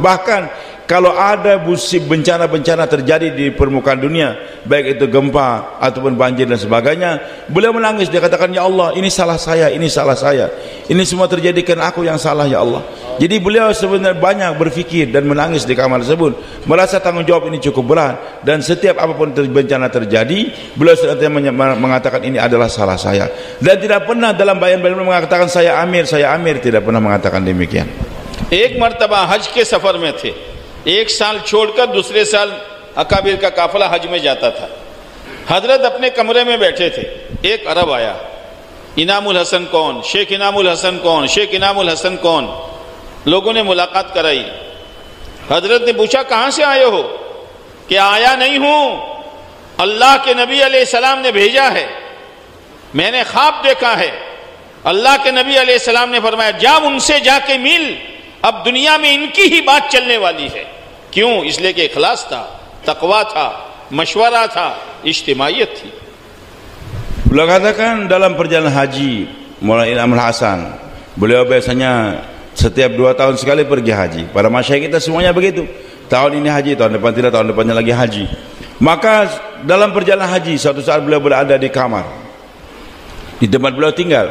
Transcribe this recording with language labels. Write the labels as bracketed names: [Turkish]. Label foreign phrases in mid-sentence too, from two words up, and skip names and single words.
[Indonesian] Bahkan kalau ada bencana-bencana terjadi di permukaan dunia, baik itu gempa ataupun banjir dan sebagainya, beliau menangis, dia katakan, [Arabic] يا الله, [Indonesian] ini salah saya, ini salah saya, ini semua terjadi karena aku yang salah, [Arabic] يا الله. [Indonesian] Jadi beliau sebenarnya banyak berfikir dan menangis di kamar tersebut, merasa tanggungjawab ini cukup berat, dan setiap apapun bencana terjadi, beliau senantiasa mengatakan ini adalah salah saya, dan tidak pernah dalam bayan-bayan mengatakan saya amir, tidak pernah mengatakan demikian. [Hindi] एक मर्तबा हज के सफर में थे, एक साल छोड़कर दूसरे साल अकाबिर का काफिला हज में जाता था। हजरत अपने कमरे में बैठे थे, एक अरब आया, इनामुल हसन कौन, शेख इनामुल हसन कौन, शेख इनामुल हसन कौन। लोगों ने मुलाकात कराई। हजरत ने पूछा कहां से आए हो? कि आया नहीं हूं, अल्लाह के नबी अलैहिस्सलाम ने भेजा है, मैंने ख्वाब देखा है। अल्लाह के नबी अलैहिस्सलाम ने फरमाया जा उनसे जाके मिल, अब दुनिया में इनकी ही बात चलने वाली है। क्यों? इसलिए कि इखलास था, तकवा था, मशवरा था, इज्तिमाइयत थी। [Indonesian] Beliau katakan dalam perjalanan haji Maulana Inamul Hasan, beliau biasanya setiap 2 tahun sekali pergi haji. Para masyayikh kita semuanya begitu. Tahun ini haji, tahun depan tidak, tahun depannya lagi haji. Maka dalam perjalanan haji, suatu saat beliau berada di kamar, di tempat beliau tinggal.